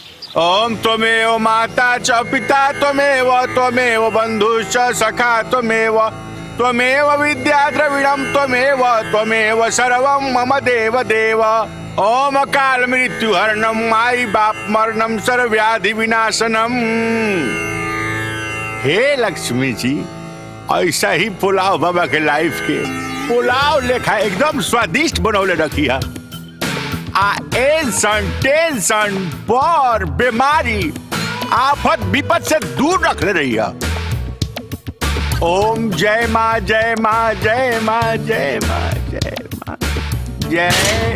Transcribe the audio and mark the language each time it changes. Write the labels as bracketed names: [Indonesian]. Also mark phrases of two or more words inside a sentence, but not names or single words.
[Sanskrit] ओम त्वमेव माता च पिता त्वमेव बंधुश्च सखा त्वमेव विद्या द्रविणं त्वमेव सर्वं मम देव देव। ओम काल मृत्यु हरणम माई बाप मरणम सर्वव्याधि विनाशनम। [Bhojpuri] हे लक्ष्मी जी, ऐसा ही पुलाव बाबा के लाइफ के पुलाव लेखा एकदम स्वादिष्ट बनौले रखी है। टेंशन बर बीमारी आफत विपद से दूर रख ले रही है। ओम जय माँ जय माँ जय माँ जय माँ जय माँ जय।